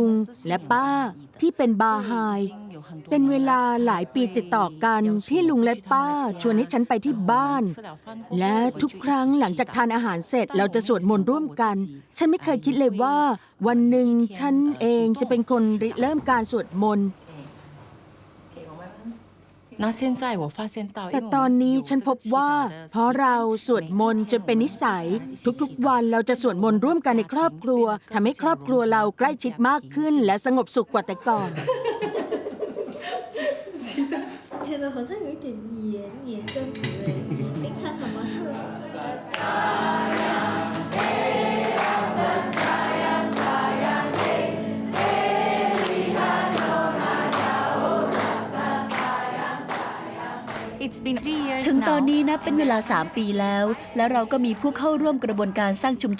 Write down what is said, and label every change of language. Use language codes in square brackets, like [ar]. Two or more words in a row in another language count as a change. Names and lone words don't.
[th] งและป้าที่เป็นบาฮาย เป็นเวลาหลายปีติดต่อกันที่ลุงและป้าชวนให้ฉันไปที่บ้าน และทุกครั้งหลังจากทานอาหารเสร็จเราจะสวดมนต์ร่วมกัน ฉันไม่เคยคิดเลยว่า วันหนึ่งฉันเองจะเป็นคนริเริ่มการสวดมนต์ แต่ตอนนี้ฉันพบว่าเพราะเราสวดมนต์จนเป็นนิสัยทุกๆวันเราจะสวดมนต์ร่วมกันในครอบครัวทำให้ครอบครัวเราใกล้ชิดมากขึ้นและสงบสุขกว่าแต่ก่อน [zh] 觉得好像有一点黏着你哎，冰山怎么特 [th] ถึงตอนนี้นะเป็นเวลา 3 ปีแล้ว และเราก็มีผู้เข้าร่วมกระบวนการสร้างชุมช